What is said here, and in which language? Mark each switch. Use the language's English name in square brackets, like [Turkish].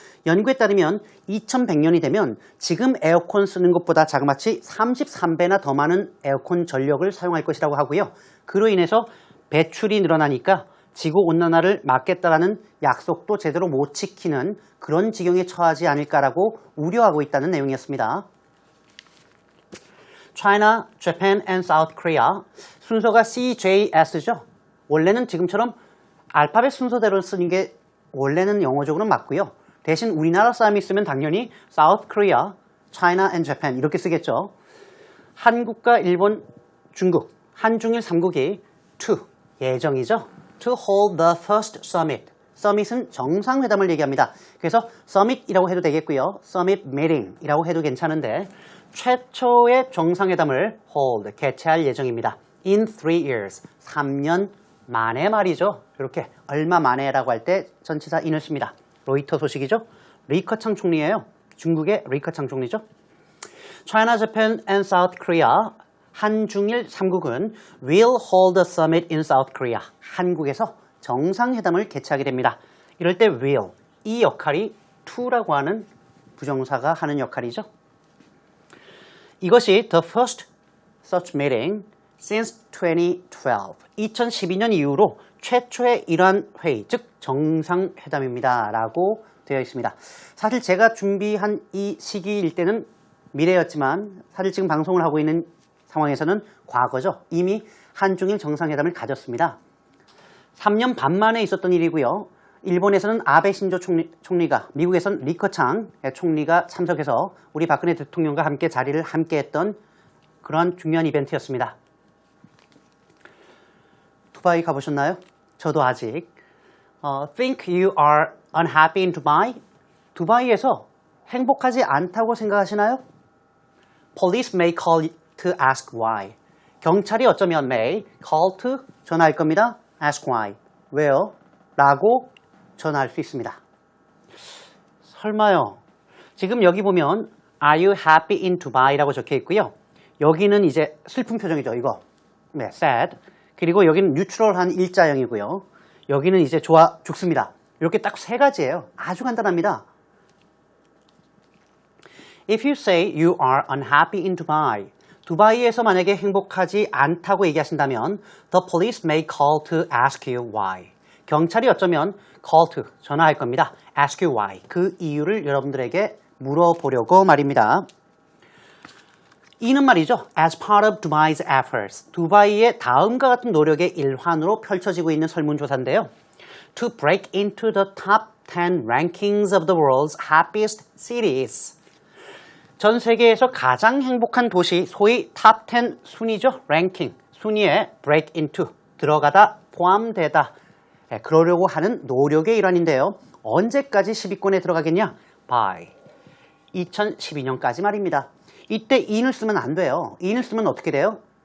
[Korean] 연구에 따르면 2100년이 되면 지금 에어컨 쓰는 것보다 자그마치 33배나 더 많은 에어컨 전력을 사용할 것이라고 하고요. 그로 인해서 배출이 늘어나니까 지구온난화를 막겠다라는 약속도 제대로 못 지키는 그런 지경에 처하지 않을까라고 우려하고 있다는 내용이었습니다. [English] China, Japan and South Korea. [Korean] 순서가 CJS죠. 원래는 지금처럼 알파벳 순서대로 쓰는 게 원래는 영어적으로는 맞고요. 대신 우리나라 사람이 쓰면 당연히 South Korea, China and Japan 이렇게 쓰겠죠. 한국과 일본, 중국, 한중일 3국이 to, 예정이죠. [English] To hold the first summit. [Korean] summit은 정상회담을 얘기합니다. 그래서 summit이라고 해도 되겠고요. summit meeting이라고 해도 괜찮은데 최초의 정상회담을 hold, 개최할 예정입니다. [English] In 3 years, [Korean] 3년 만에 말이죠. 이렇게 얼마 만에라고 할 때 전치사 in을 씁니다. 로이터 소식이죠. 리커창 총리예요. 중국의 리커창 총리죠. [English] China, Japan and South Korea, [Korean] 한중일 3국은 [English] will hold a summit in South Korea. [Korean] 한국에서 정상회담을 개최하게 됩니다. 이럴 때 will, 이 역할이 to라고 하는 부정사가 하는 역할이죠. [English] 이것이 the first such meeting since 2012. [Korean] 2012년 이후로 최초의 이러한 회의, 즉 정상회담입니다. 라고 되어 있습니다. 사실 제가 준비한 이 시기일 때는 미래였지만 사실 지금 방송을 하고 있는 상황에서는 과거죠. 이미 한중일 정상회담을 가졌습니다. 3년 반 만에 있었던 일이고요. 일본에서는 아베 신조 총리가, 미국에서는 리커창 총리가 참석해서 우리 박근혜 대통령과 함께 자리를 함께했던 그러한 중요한 이벤트였습니다. 두바이 가보셨나요? 저도 아직. [English] Think you are unhappy in Dubai? [Korean] 두바이에서 행복하지 않다고 생각하시나요? [English] Police may call to ask why. [Korean] 경찰이 어쩌면 [English] may call to [Korean] 전화할 겁니다. [English] ask why. [Korean] 왜요? 라고 전화할 수 있습니다. 설마요. 지금 여기 보면 [English] Are you happy in Dubai? [Korean] 라고 적혀 있고요. 여기는 이제 슬픈 표정이죠. 이거. 네, sad. 그리고 여기는 뉴트럴한 일자형이고요. 여기는 이제 좋아 죽습니다. 이렇게 딱 세 가지예요. 아주 간단합니다. [English] If you say you are unhappy in Dubai, [Korean] 두바이에서 만약에 행복하지 않다고 얘기하신다면 [English] the police may call to ask you why. [Korean] 경찰이 어쩌면 [English] call to, [Korean] 전화할 겁니다. [English] ask you why. [Korean] 그 이유를 여러분들에게 물어보려고 말입니다. 이는 말이죠. [English] As part of Dubai's efforts. [Korean] 두바이의 다음과 같은 노력의 일환으로 펼쳐지고 있는 설문조사인데요. [English] To break into the top 10 rankings of the world's happiest cities. [Korean] 전 세계에서 가장 행복한 도시, 소위 top 10 순위죠. 랭킹, 순위에 [English] break into, [Korean] 들어가다, 포함되다. 그러려고 하는 노력의 일환인데요. 언제까지 10위권에 들어가겠냐? By 2012년까지 말입니다. 이때 in을 쓰면 안 돼요. in을 쓰면 어떻게 돼요?